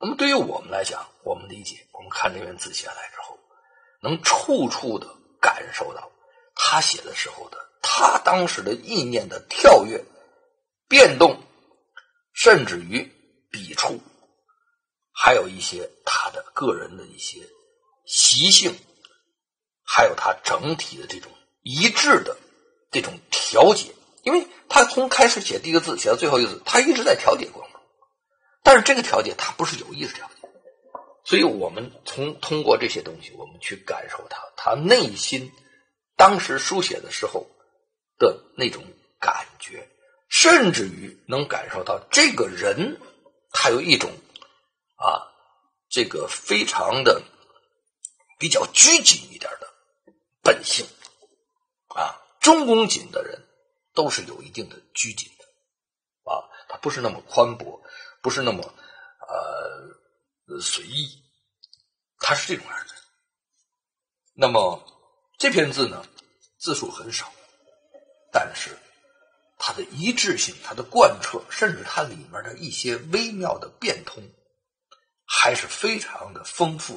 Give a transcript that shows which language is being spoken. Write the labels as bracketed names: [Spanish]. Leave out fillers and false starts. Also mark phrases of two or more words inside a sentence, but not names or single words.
[Chinese] 麼对於我們來講，我們理解，我們看這篇字下來之後，能處處的感受到他写的时候的他当时的意念的跳跃、变动，甚至于笔觸，還有一些他的個人的一些習性，還有他整體的這種一致的這種調節。因為他從開始寫第一個字寫到最後一個字，他一直在調節過程中，但是這個調節他不是有意識調節，所以我們通過這些東西，我們去感受他內心當時書寫的時候的那種感覺，甚至于能感受到這個人他有一种這個非常的比較拘謹一點的本性中恭謹的人都是有一定的拘謹的他不是那麼寬博，不是那麼隨意，他是這種樣的。那麼這篇字呢，字數很少，但是它的一致性、它的貫徹，甚至它裡面的一些微妙的變通，還是非常的豐富的。